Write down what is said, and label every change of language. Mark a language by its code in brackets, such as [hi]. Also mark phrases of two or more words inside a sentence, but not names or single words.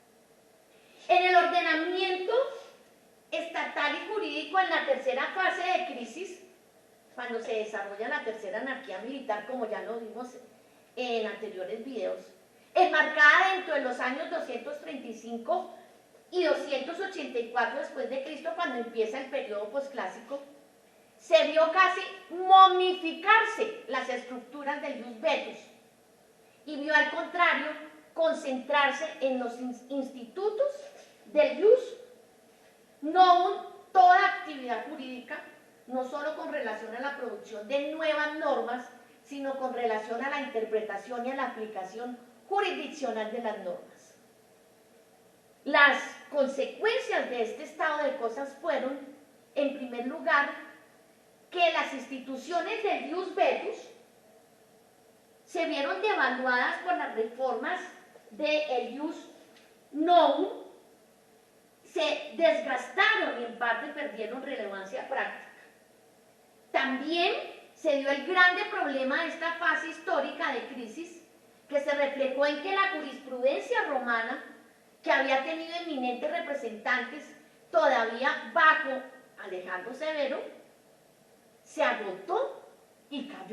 [es] En el ordenamiento estatal y jurídico, en la tercera fase de crisis, cuando se desarrolla la tercera anarquía militar, como ya lo vimos en anteriores videos, enmarcada dentro de los años 235 y 284 después de Cristo, cuando empieza el periodo posclásico, se vio casi momificarse las estructuras del [la] ius vetus [es] y vio, al contrario, concentrarse en los institutos del [la] ius novum, [es] toda actividad jurídica, no solo con relación a la producción de nuevas normas, sino con relación a la interpretación y a la aplicación jurisdiccional de las normas. Las consecuencias de este estado de cosas fueron, en primer lugar, que las instituciones del [la] ius vetus [es] se vieron devaluadas por las reformas del [la] ius novum, [es] se desgastaron y en parte perdieron relevancia práctica. También se dio el grande problema de esta fase histórica de crisis, que se reflejó en que la jurisprudencia romana, que había tenido eminentes representantes todavía bajo Alejandro Severo, se agotó y cayó.